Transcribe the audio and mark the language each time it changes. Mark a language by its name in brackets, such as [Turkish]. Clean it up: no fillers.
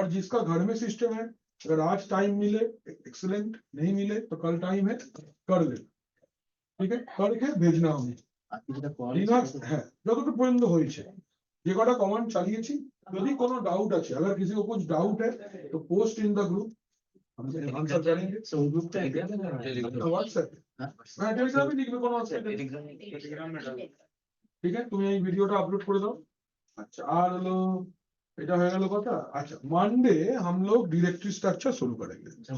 [Hindi] और जिसका घर में सिस्टम है, अगर आज टाइम मिले एक्सीलेंट, नहीं मिले तो कल टाइम है कर ले, ठीक है? करके भेजना हमें [Bangla] লিনাক্স। হ্যাঁ যতটুকু পর্যন্ত হয়েছে, যে কটা কমান্ড চালিয়েছি, যদি কোনো ডাউট আছে, [Hindi] अगर किसी को कुछ डाउट है तो पोस्ट इन द ग्रुप, हम आंसर करेंगे। [Bangla] গ্রুপটা এটা व्हाट्सएप হ্যাঁ টেলিগ্রামে লিখবে, কোনো অসুবিধা নেই। ঠিক আছে তুমি এই ভিডিওটা আপলোড করে দাও। আচ্ছা আর হলো এটা হয়ে গেল কথা। [Hindi] আচ্ছা মানডে हम लोग डायरेक्टरी स्ट्रक्चर शुरू करेंगे।